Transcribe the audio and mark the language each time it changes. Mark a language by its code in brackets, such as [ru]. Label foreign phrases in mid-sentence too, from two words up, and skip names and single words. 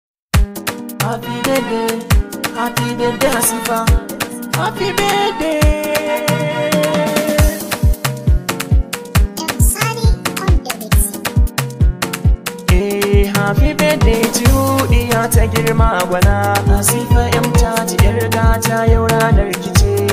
[en] Happy birthday, happy birthday, Hasifa. Happy birthday. Sani on the mix. Eh, happy birthday to you, [ha] diya ta girma gwana. Hasifa M ta ji yar gata, yau ranar ki ce.